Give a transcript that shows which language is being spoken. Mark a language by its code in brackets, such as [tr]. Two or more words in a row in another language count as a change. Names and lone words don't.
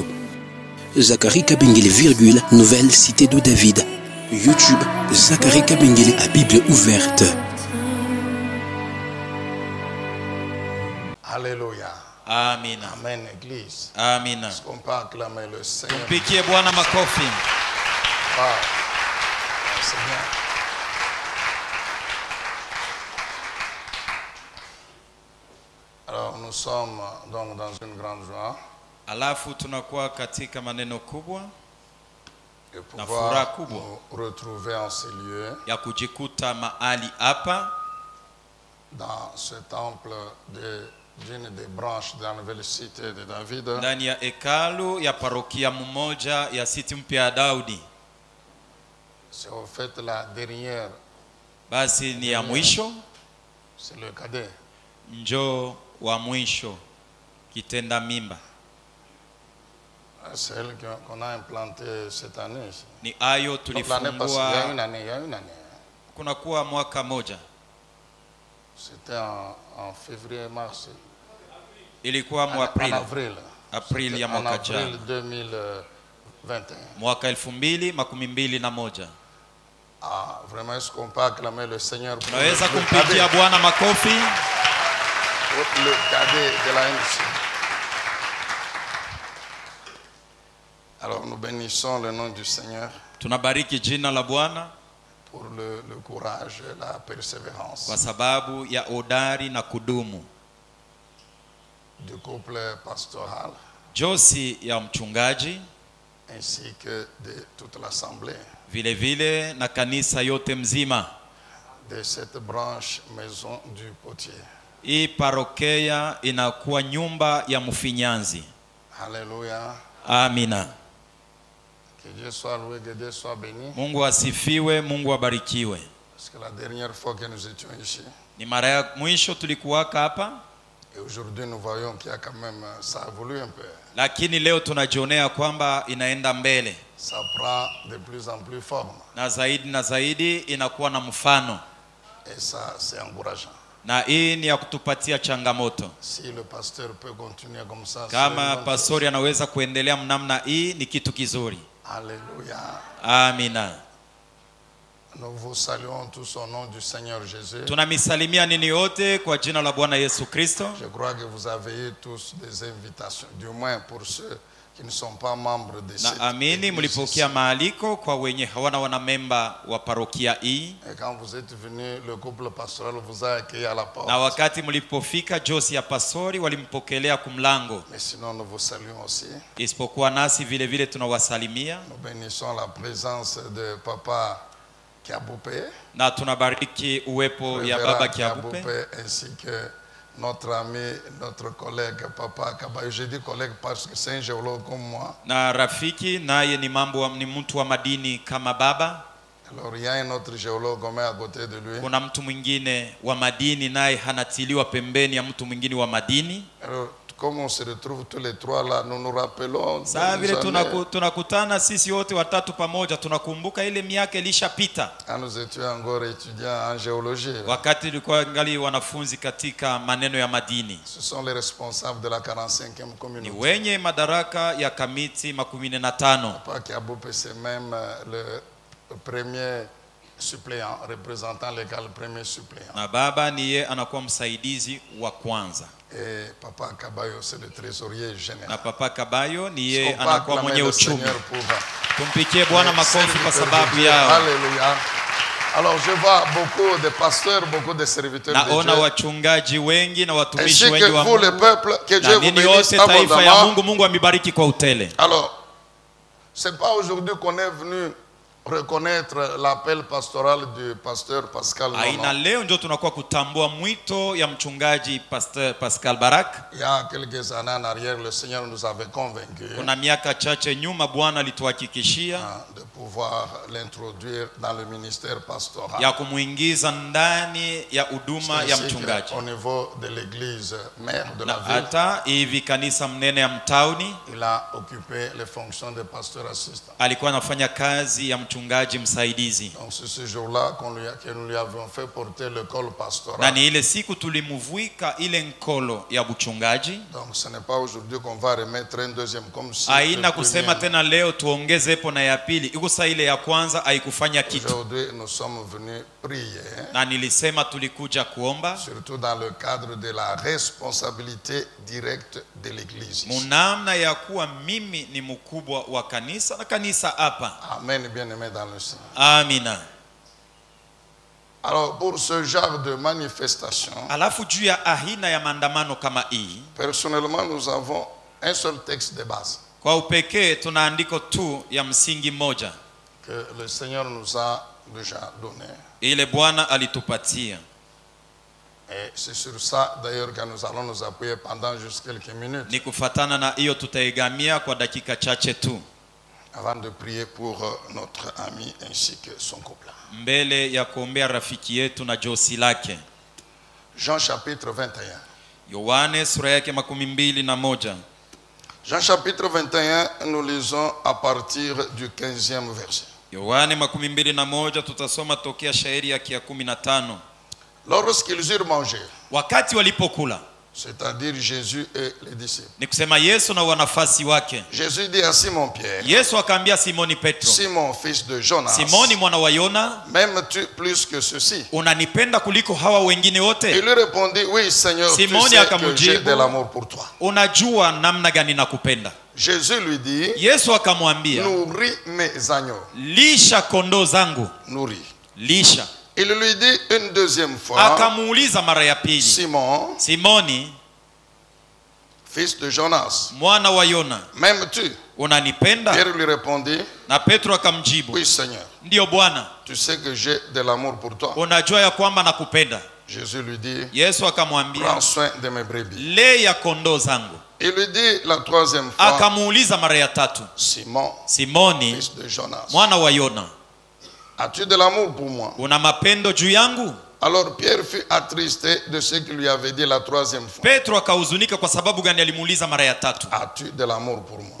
[fr] Zacharie Kabengele, nouvelle cité de David. YouTube, Zacharie Kabengele à Bible ouverte. Alléluia. Amen. Amen, Église. Amen. Est-ce qu'on peut acclamer le Seigneur? [sw] Tumpigie Bwana makofi. [fr] Wow. C'est bien. Alors, nous sommes donc dans une grande joie [sw] Alafu tunakuwa katika maneno kubwa [fr] de [sw] na furaha [fr] pouvoir [sw] kubwa [fr] nous retrouver en ces lieux, [sw] ya kujikuta mahali hapa [fr] dans ce temple d'une des branches de la nouvelle cité de David. [sw] ndani ya hekalu ya parokia mmoja ya siti mpya ya Daudi. [fr] C'est au fait la dernière, [sw] Basi ni ya mwisho, [fr] c'est le cadet. [sw] njoo wa mwisho, kitenda mimba. [fr] C'est elle qu'on a implantée cette année. [sw] Ni ayo [fr] Donc l'année passée, il y a une [sw] tulifungua, [fr] année. [sw] kunakuwa mwaka moja. [fr] C'était en février, mars. [sw] Ilikuwa [fr] En April. avril. [sw] April ya [fr] En [sw] mwaka [fr] avril [sw] jana. 2021. Mwaka 2021. [fr] Ah, vraiment, est-ce qu'on peut acclamer le Seigneur pour [sw] Tunaweza [fr] le [sw] kumpigia Bwana makofi. [fr] cadet de la NC. Alors nous bénissons le nom du Seigneur [sw] Tunabariki jina la Bwana [fr] pour le courage et la persévérance [sw] kwa sababu ya odari na kudumu. [fr] du couple pastoral [sw] Josi ya mchungaji [fr] ainsi que de toute l'assemblée [sw] vile vile na kanisa yote mzima. [fr] de cette branche maison du potier. [sw] Hii parokia inakuwa nyumba ya mfinyanzi. [fr] Alléluia. [sw] Amina. [fr] Que Dieu soit loué, que Dieu soit béni. [sw] Mungu asifiwe, Mungu abarikiwe. [fr] Parce que la dernière fois que nous étions ici, [sw] Ni mara ya mwisho tulikuwaka hapa, [fr] et aujourd'hui nous voyons qu'il y a quand même, ça a évolué un peu. [sw] lakini leo tunajionea kwamba inaenda mbele. [fr] Ça prend de plus en plus forme. [sw] Na zaidi inakuwa na mfano. [fr] Et ça, c'est encourageant. [sw] Na hii ni ya kutupatia changamoto. [fr] Si le pasteur peut continuer comme ça, [sw] Kama pastori anaweza kuendelea mnamna hii ni kitu kizuri. [fr] Alléluia. [sw] Amina. [fr] Nous vous saluons tous au nom du Seigneur Jésus. [sw] Tunamisalimia nini yote kwa jina la Bwana Yesu Kristo. [fr] Je crois que vous avez eu tous des invitations, du moins pour ceux qui ne sont pas membres de cette [sw] Na amini mlipokea maaliko kwa wenye hawana wanamemba wa parokia hii. [fr] Et quand vous êtes venus, le couple pastoral vous a accueilli à la porte. [sw] Na wakati mlipofika Josi ya pastori walimpokelea kumlango. [fr] Mais sinon nous vous saluons aussi. [sw] Isipokuwa nasi vile vile tunawasalimia. [fr] Nous bénissons la présence de Papa Kiaboupé, [sw] Na tunabariki uwepo ya baba Kiabupe. [fr] ainsi que notre ami, notre collègue Papa Kabayo. Je dis collègue parce que c'est un géologue comme moi. [sw] Na rafiki naye ni mtu wa madini kama baba. [fr] Alors il y a un autre géologue comme à côté de lui. [sw] Kuna mtu mwingine wa madini naye hanatiliwa pembeni ya mtu mwingine wa madini. [fr] Alors comme on se retrouve tous les trois là, nous nous rappelons. [sw] Saa vile tunakutana sisi wote watatu pamoja, tunakumbuka ile miaka ilishapita. [fr] Quand nous étions encore étudiants en géologie. [sw] Wakati tulikuwa ngali wanafunzi katika maneno ya madini. [fr] Ce sont les responsables de la 45e communauté. [sw] Ni wenye madaraka ya kamiti 15. [fr] Papa Kiaboupé, c'est même le premier suppléant, représentant légal, premier suppléant. [sw] Na baba niye anakuwa msaidizi wa kwanza. [fr] Et Papa Kabayo, c'est le trésorier général. [sw] Na Papa Kabayo niye anakuwa mwenye uchumi. Tumpikie Bwana makofi kwa sababu yao. [fr] Alléluia. Alors je vois beaucoup de pasteurs, beaucoup de serviteurs de [sw] Naona [fr] Dieu. [sw] wachungaji wengi na watumishi [fr] Ainsi [sw] wengi [fr] que [sw] wa [fr] vous, le [sw] Mungu. [fr] peuple, que Dieu [sw] Na [fr] vous [sw] nini [fr] bénisse [sw] yote taifa ya [fr] abondamment. [sw] Mungu, Mungu amibariki kwa utele. [fr] Alors, C'est pas aujourd'hui qu'on est venu reconnaître l'appel pastoral du pasteur Pascal. [sw] Aina leo ndio tunakuwa kutambua mwito ya mchungaji Pastor Pascal Barak. [fr] Il y a quelques années en arrière, le Seigneur nous avait convaincus. [sw] Kuna miaka chache nyuma Bwana alituhakikishia [fr] de pouvoir l'introduire dans le ministère pastoral. [sw] Ya kumuingiza ndani ya huduma ya mchungaji. [fr] Au niveau de l'église mère de la ville. [sw] Hata hivi kanisa mnene ya mtauni. [fr] Il a occupé les fonctions de pasteur assistant. [sw] Alikuwa anafanya kazi ya mchungaji msaidizi. [fr] Donc c'est ce jour-là que nous lui avions fait porter le col pastoral. [sw] Na ni ile siku tulimuvuika ile nkolo ya mchungaji. [fr] Donc ce n'est pas aujourd'hui qu'on va remettre un deuxième comme si. [sw] Haina kusema tena leo tuongeze hapo na ya pili. Ikusa ile ya kwanza haikufanya kitu. [fr] Aujourd'hui nous sommes venus prier. [sw] Na nilisema tulikuja kuomba. [fr] Surtout dans le cadre de la responsabilité directe de l'église. [sw] Munamna ya kuwa mimi ni mkubwa wa kanisa na kanisa hapa. [fr] Amen, bien-aimé dans le Seigneur. [sw] Amina. [fr] Alors pour ce genre de manifestation, [sw] alafu juu ya ahina ya maandamano kama hii, [fr] personnellement nous avons un seul texte de base. [sw] Kwa upekee tuna andiko tu ya msingi moja [fr] que le Seigneur nous a déjà donné. [sw] Ile Bwana alitupatia. [fr] Et c'est sur ça d'ailleurs que nous allons nous appuyer pendant juste quelques minutes. [sw] Ni kufatana na hiyo tutaigamia kwa dakika chache tu. [fr] Avant de prier pour notre ami ainsi que son couple. [sw] Mbele ya kuombea rafiki yetu na josi lake. [fr] Jean chapitre 21. [sw] Yohane sura yake 21. [fr] Jean chapitre 21, nous lisons à partir du 15e verset. [sw] Yohane 21 tutasoma tokea shairi yake ya 15. [fr] Lorsqu'ils eurent mangé, [sw] wakati walipokula, [fr] c'est-à-dire Jésus et les disciples. [sw] Ni kusema Yesu na wanafasi wake. [fr] Jésus dit à Simon Pierre. [sw] Yesu akaambia Simoni Petro. [fr] Simon fils de Jonas. [sw] Simoni mwana wa Yona. [fr] M'aimes-tu plus que ceci? [sw] Unanipenda kuliko hawa wengine wote? [fr] Il lui répondit, oui Seigneur, [sw] Simoni [fr] tu sais que j'ai de l'amour pour toi. [sw] Unajua namna gani nakupenda. [fr] Jésus lui dit. [sw] Yesu akamwambia. [fr] Nourris mes agneaux. [sw] Lisha kondoo zangu. [fr] Nourris. [sw] Lisha. [fr] Il lui dit une deuxième fois. [sw] Akamuuliza mara ya pili. Simoni, [fr] fils de Jonas, [sw] mwana wa Yona, [fr] m'aimes-tu? [sw] Unanipenda? [fr] Pierre lui répondit. [sw] Na Petro akamjibu. [fr] Oui Seigneur. [sw] Ndio Bwana. [fr] Tu sais que j'ai de l'amour pour toi. [sw] Unajua ya kwamba nakupenda. [fr] Jésus lui dit. [sw] Yesu akamwambia. [fr] Prends soin de mes brebis. [sw] Lea kondoo zangu. [fr] Il lui dit la troisième fois. [sw] Akamuuliza mara ya tatu. Simoni, [fr] fils de Jonas, [sw] mwana wa Yona, [fr] as-tu de l'amour pour moi? [sw] Una mapendo juu yangu? [fr] Alors Pierre fut attristé de ce qu'il lui avait dit la troisième fois. [sw] Petro akahuzunika kwa sababu gani alimuuliza mara ya tatu. [fr] As-tu de l'amour pour moi?